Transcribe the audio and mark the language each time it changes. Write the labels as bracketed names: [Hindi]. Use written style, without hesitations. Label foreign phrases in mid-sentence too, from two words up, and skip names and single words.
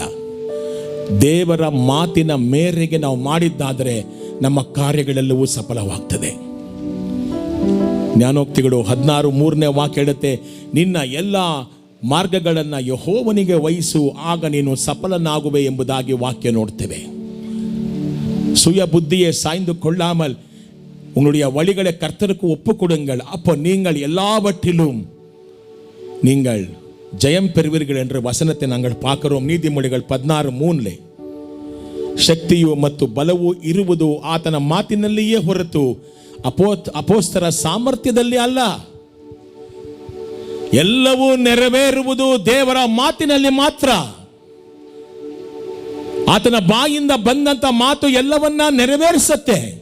[Kannada] ದೇವರ ಮಾತಿನ ಮೇರೆಗೆ ನಾವು ಮಾಡಿದ್ದಾದರೆ ನಮ್ಮ ಕಾರ್ಯಗಳೆಲ್ಲವೂ ಸಫಲವಾಗ್ತದೆ. ಜ್ಞಾನೋಕ್ತಿಗಳು 16:3 ವಾಕ್ಯ ಹೇಳುತ್ತೆ, ನಿನ್ನ ಎಲ್ಲ ಮಾರ್ಗಗಳನ್ನು ಯೆಹೋವನಿಗೆ ವಹಿಸು, ಆಗ ನೀನು ಸಫಲನಾಗುವೆ ಎಂಬುದಾಗಿ ವಾಕ್ಯ ನೋಡ್ತೇವೆ. [Tamil] சுய புத்தியை சாய்ந்து கொள்ளாமல் உங்களுடைய வழிகளை கர்த்தருக்கு ஒப்பு கொடுங்கள், அப்போ நீங்கள் எல்லாவற்றிலும் நீங்கள் ஜெயம் பெறுவீர்கள் என்ற வசனத்தை நாங்கள் பார்க்கிறோம். [Kannada] ನೀತಿಮೊಳಿಗಳು 16:3 ಶಕ್ತಿಯು ಮತ್ತು ಬಲವು ಇರುವುದು ಆತನ ಮಾತಿನಲ್ಲಿಯೇ ಹೊರತು ಅಪೋಸ್ತರ ಸಾಮರ್ಥ್ಯದಲ್ಲಿ ಅಲ್ಲ. ಎಲ್ಲವೂ ನೆರವೇರುವುದು ದೇವರ ಮಾತಿನಲ್ಲಿ ಮಾತ್ರ. ಆತನ ಬಾಯಿಂದ ಬಂದಂತ ಮಾತು ಎಲ್ಲವನ್ನ ನೆರವೇರಿಸುತ್ತೆ.